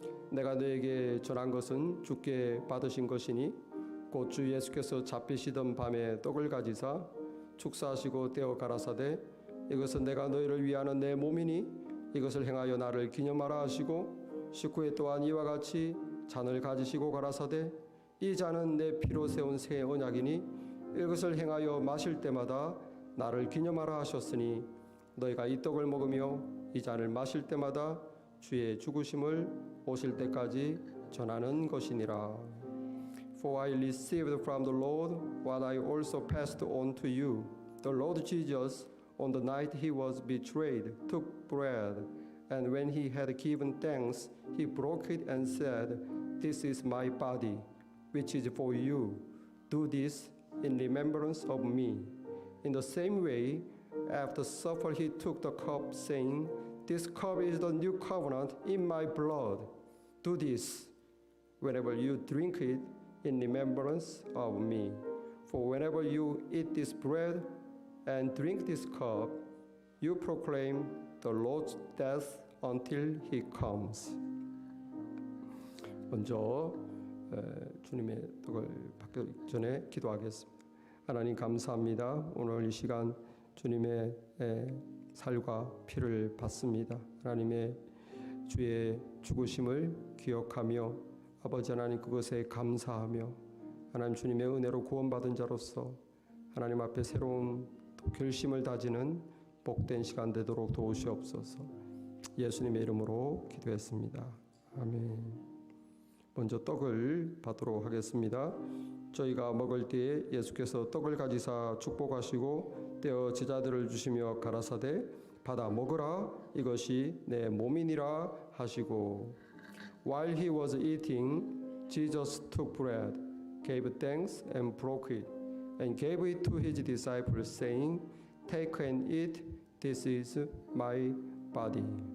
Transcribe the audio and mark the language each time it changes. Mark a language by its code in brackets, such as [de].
[ko] 내가 너에게 전한 것은 주께 받으신 것이니 곧 주 예수께서 잡히시던 밤에 떡을 가지사 축사하시고 떼어 가라사대 이것은 내가 너희를 위하는 내 몸이니 이것을 행하여 나를 기념하라 하시고 식후에 또한 이와 같이 잔을 가지시고 가라사대 이 잔은 내 피로 세운 새 언약이니 이것을 행하여 마실 때마다 나를 기념하라 하셨으니 너희가 이 떡을 먹으며 이 잔을 마실 때마다 주의 죽으심을 오실 때까지 전하는 것이니라. [en] For I received from the Lord what I also passed on to you. The Lord Jesus, on the night he was betrayed, took bread, and when he had given thanks, he broke it and said, "This is my body, which is for you. Do this in remembrance of me." In the same way, after supper he took the cup, saying, "This cup is the new covenant in my blood. Do this whenever you drink it in remembrance of me. For whenever you eat this bread and drink this cup, you proclaim the Lord's death until he comes." [ko] 먼저 주님의 떡을 받기 전에 기도하겠습니다. 하나님 감사합니다. 오늘 이 시간 주님의 살과 피를 받습니다. 하나님의 주의 죽으심을 기억하며 아버지 하나님 그것에 감사하며 하나님 주님의 은혜로 구원받은 자로서 하나님 앞에 새로운 결심을 다지는 복된 시간 되도록 도우시옵소서. 예수님의 이름으로 기도했습니다. 아멘. 먼저 떡을 받도록 하겠습니다. 저희가 먹을 때에 예수께서 떡을 가지사 축복하시고 떼어 제자들을 주시며 가라사대 받아 먹으라 이것이 내 몸이니라 하시고 [en] While he was eating, Jesus took bread, gave thanks and broke it, and gave it to his disciples, saying, "Take and eat, this is my body."